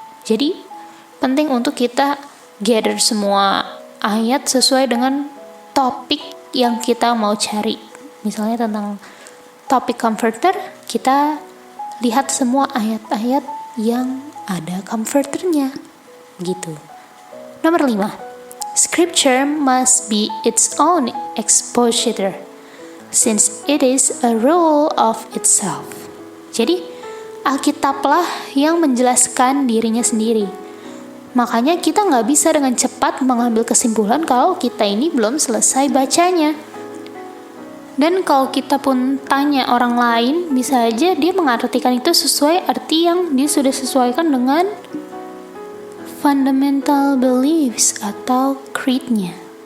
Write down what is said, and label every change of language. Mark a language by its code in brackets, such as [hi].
[id] Jadi penting untuk kita gather semua ayat sesuai dengan topik yang kita mau cari. Misalnya tentang topik comforter, kita lihat semua ayat-ayat yang ada comforternya gitu. [en] Nomor 5, scripture must be its own expositor. since it is a rule of itself. [id] Jadi, Alkitablah yang menjelaskan dirinya sendiri. Makanya kita nggak bisa dengan cepat mengambil kesimpulan kalau kita ini belum selesai bacanya. Dan kalau kita pun tanya orang lain, bisa aja dia mengartikan itu sesuai arti yang dia sudah sesuaikan dengan fundamental beliefs atau creed-nya.